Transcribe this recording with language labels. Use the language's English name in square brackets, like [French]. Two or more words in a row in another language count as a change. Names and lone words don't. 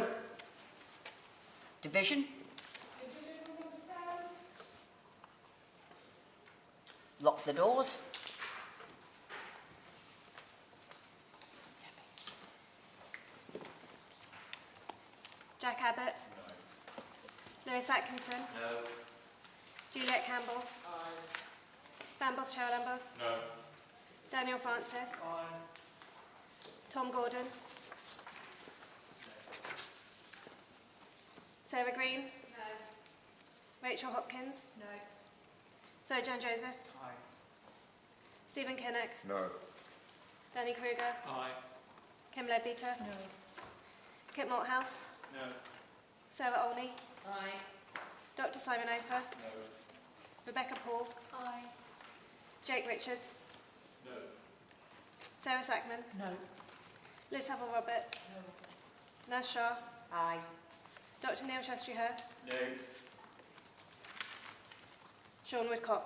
[English] Division? Lock the doors. Jack Abbott. No. Lewis Atkinson. No. Juliet Campbell. Aye. Bambos Charalambos. No. Daniel Francis. Aye. Tom Gordon. Sarah Green. No. Rachel Hopkins. No. Sojourn Joseph. Aye. Stephen Kinnock. No. Danny Kruger. Aye. Kim Ledbetter. No. Kit Malthouse. No. Sarah Olney. Aye. Dr Simon Oper. No. Rebecca Paul. Aye. Jake Richards. No. Sarah Sackman. No. Liz Saville-Roberts. No. Naz Shah. Aye. Dr Neil Shastri-Hurst. No. Sean Woodcock.